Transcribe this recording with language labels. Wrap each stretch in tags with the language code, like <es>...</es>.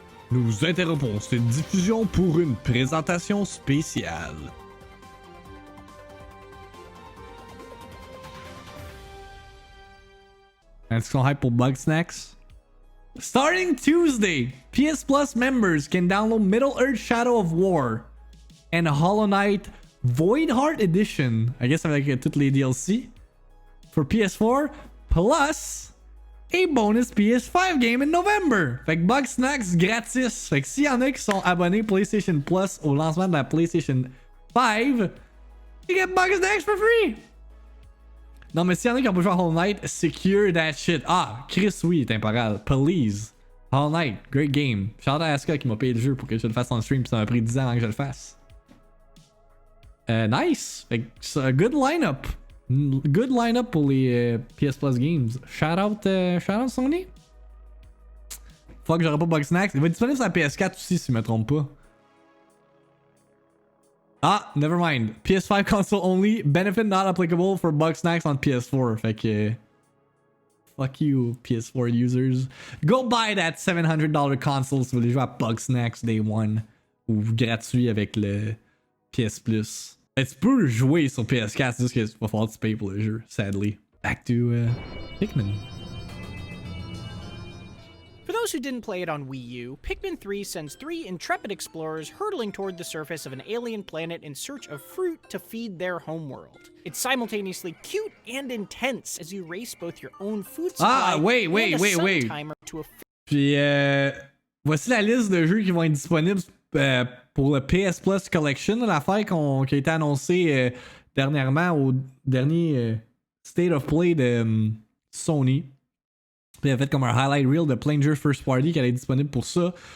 <fr>Nous interrompons cette diffusion pour une présentation spéciale. Est-ce qu'on hype pour Bug Snacks?</fr> <en>Starting Tuesday, PS Plus members can download Middle-earth Shadow of War and Hollow Knight Void Heart Edition. I guess</en> <fr>avec toutes les DLC.</fr> <en>For PS4, plus a bonus PS5 game in November.</en> <fr>Fait que Bug Snacks gratis. Fait que s'il y en a qui sont abonnés PlayStation Plus au lancement de la PlayStation 5,</fr> <en>you get Bug Snacks for free.</en> <fr>Non, mais s'il y en a qui ont pas joué à Hollow Knight,</fr> <en>secure that shit. Ah, Chris, oui, temporal. Please. Hollow Knight, great game.</en> <fr>Shout out à Asuka qui m'a payé le jeu pour que je le fasse en stream, pis ça m'a pris 10 ans avant que je le fasse. Nice. Fait que c'est un</fr> <en>good lineup. Good lineup</en> <fr>pour les PS Plus games. Shout out Sony. Fuck, j'aurais pas Bug Snacks. Il va être disponible sur la PS4 aussi, si je me trompe pas.</fr> <en>Ah, never mind. PS5 console only. Benefit not applicable for Bug Snacks on PS4.</en> <fr>Fait que... fuck you, PS4 users.</fr> <en>Go buy that $700 console</en> <fr>si vous voulez jouer à</fr> <en>Bug Snacks Day 1.</en> <fr>Ou gratuit avec le PS Plus. Tu peux jouer sur PS4, c'est juste qu'il va falloir que tu payes pour le jeu, sadly.</fr> <en>Back to Pikmin. For those who didn't play it on Wii U, Pikmin 3 sends 3 intrepid explorers hurtling toward the surface of an alien planet in search of fruit to feed their homeworld. It's simultaneously cute and intense as you race both your own food supply and a sun timer to a...</en> <fr>Puis voici la liste de jeux qui vont être disponibles pour le PS Plus Collection, l'affaire qui a été annoncée dernièrement au dernier State of Play de Sony. Puis il a fait comme un highlight reel de plein de jeux first party qui allait être disponible pour ça.</fr>